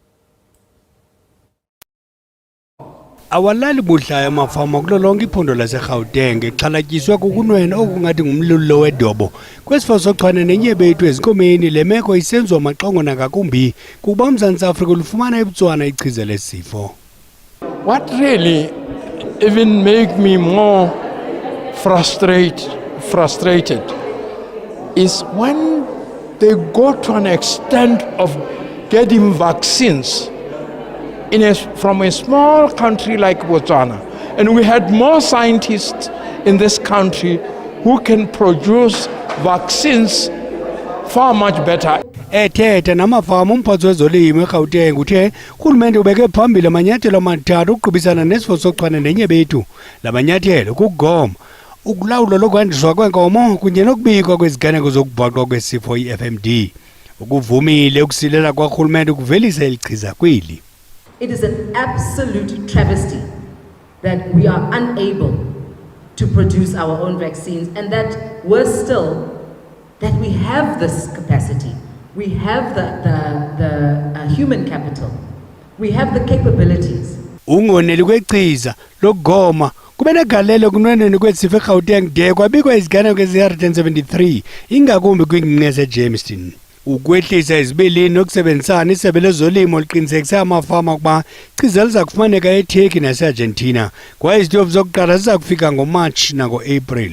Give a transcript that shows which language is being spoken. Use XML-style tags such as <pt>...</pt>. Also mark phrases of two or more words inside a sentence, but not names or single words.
<xh>Awalali budlaya amafama kulo lonke iphondo laseGauteng exhalatyiswa kukunwena okungathi ngumlilo wedobo kwesifo sochwane nenyebethu ezinkomeni. Le meko isenziwa maqongo nangakumbi kuba uMzantsi Afrika lufumana eBotswana ichiza lesifo.</xh> <en>What really even make me more frustrated is when they go to an extent of getting vaccines from a small country like Botswana, and we had more scientists in this country who can produce vaccines far much better.</en> <xh>Ethetha namafama umphatsi wezolimo eGauteng uthe urhulumente ubeke phambili amanyathelo amathathu ukuqhubisana nesifo sochwane nenyebethu. La manyathelo kukugoma, ukulawulwa lokwandiswa kwenkomo kunye nokubikwa kweziganeko zokubhaqwa kwesifo i-FMD. Ukuvumile ukusilela kwarhulumente ukuvelisa elichiza kweli.</xh> <en>It is an absolute travesty that we are unable to produce our own vaccines, and that worse still, that we have this capacity, we have the human capital, we have the capabilities.</en> <xh>Ungoneli kwechiza lokugoma kube negalelo kunwenweni kwesifo eGauteng de kwabikwa iziganeko ezi-173 ingakumbi kwingingqi yaseJamestown. Ukwehlisa izibeleni nokusebenzisana isebe lezolimo liqinisekisa amafama ukuba ichiza liza kufumaneka eTurkey nase-Argentina kwaye izitofu zokuqala ziza kufika ngoMarch nango-April.</xh>